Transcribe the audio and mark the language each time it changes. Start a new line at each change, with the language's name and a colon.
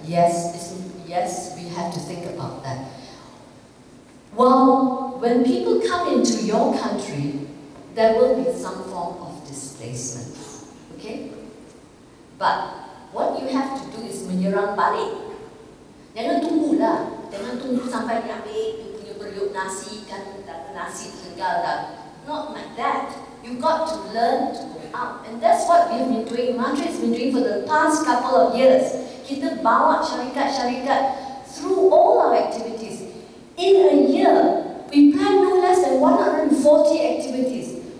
English: Yes, we have to think about that. Well, when people come into your country, there will be some form of displacement. Okay? But what you have to do is
Malay: menyerang balik. Jangan tunggulah. Jangan tunggu sampai dia ambil you punya periuk nasi, kan nasi tinggal dah.
English: Not like that. You got to learn to go out. And that's what we have been doing. Matre has been doing for the past couple of years.
Malay: Kita bawa syarikat-syarikat
English: through all our activities. In a year, we plan no less than 140 activities.